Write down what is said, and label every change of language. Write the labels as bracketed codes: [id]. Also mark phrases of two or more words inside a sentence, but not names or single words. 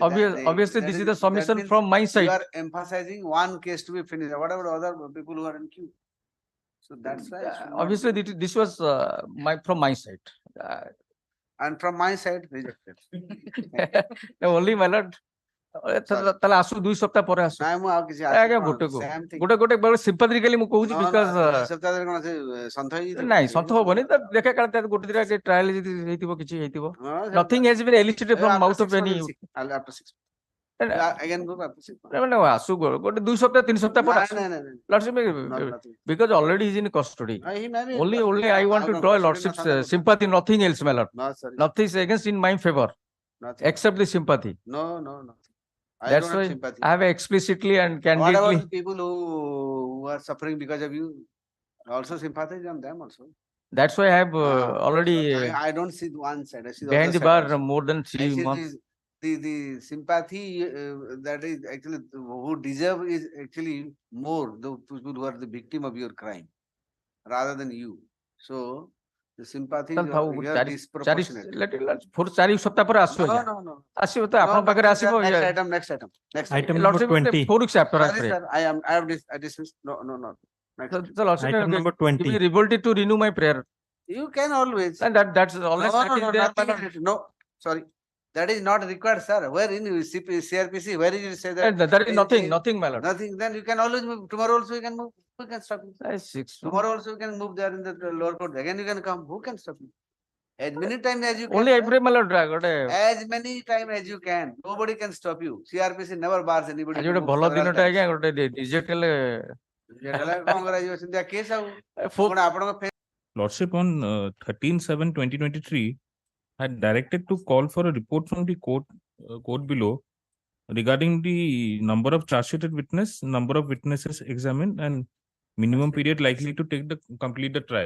[en] Obviously, this is the submission from my side. You are emphasizing one case to be finished. What about other people who are in queue? So that's why. Obviously, this was from my side. And from my side, rejected. Only my lord. [or] ତାହେଲେ ଆସୁ 2 ସପ୍ତାହ ପରେ ଆସୁ। ନାଇଁ ମୁଁ ଆଉ କିଛି ଆଜ୍ଞା ଗୋଟେ sympathetically ମୁଁ କହୁଛି because ସପ୍ତାହରେ କଣ ସେ ସନ୍ଥ ହେଇଯିବ? ନାଇଁ ସନ୍ଥ ହବନି ତ ଦେଖା କାଳେ ତାର ଗୋଟେ ଦିଟା ଟ୍ରାଏଲ ଯଦି ହେଇଥିବ କିଛି ହେଇଥିବ। [en] Nothing has been elicited from mouth of any. After 6 again go after 6 [or] ଆସୁ ଗୋଟେ 2 ସପ୍ତାହ 3 ସପ୍ତାହ ପରେ ଆସୁ। [en] Lordship because already is in custody. Only I want to draw lordship's sympathy, nothing else, my lord. Nothing is against in my favor except the sympathy. No. That's why I have explicitly and candidly. What about the people who are suffering because of you? Also sympathize on them also. That's why I have already. I don't see one side. I see the behind other the side bar also. more than 3 months. The sympathy that is actually who deserve is actually more the people who are the victim of your crime rather than you. So the sympathy is disproportionate. [or] 4 ସପ୍ତାହ ପରେ ଆସିବ [en] No. [or] ଆସିବ ତ ଆପଣଙ୍କ ପାଖରେ ଆସିବ। [en] Next item. Item number 20. 4 weeks after. Sorry, sir, I have dismissed. No. Next. Item number 20. Give me revolted to renew my prayer. You can always. And that's always. No, sorry. That is not required, sir. Where in CRPC, where did you say that? There is nothing, my lord. Nothing. Then you can always move. Tomorrow also you can move. Who can stop you? Tomorrow also you can move there in the lower court. Again you can come. Who can stop you? As many times as you can. Only every my lord. As many times as you can. Nobody can stop you. CRPC never bars anybody. [or] ଆଜି ଗୋଟେ ଭଲ ଦିନଟା ଆଜ୍ଞା ଗୋଟେ ରିଜେକ୍ଟ ହେଲେ କଣ କରାଯିବ ସେମିତି କେସ୍ ଆଉ କଣ ଆପଣଙ୍କ [en] Lordship on 13/7/2023 had directed to call for a report from the court below regarding the number of charge sheeted witness, number of witnesses examined, and minimum period likely to complete the trial.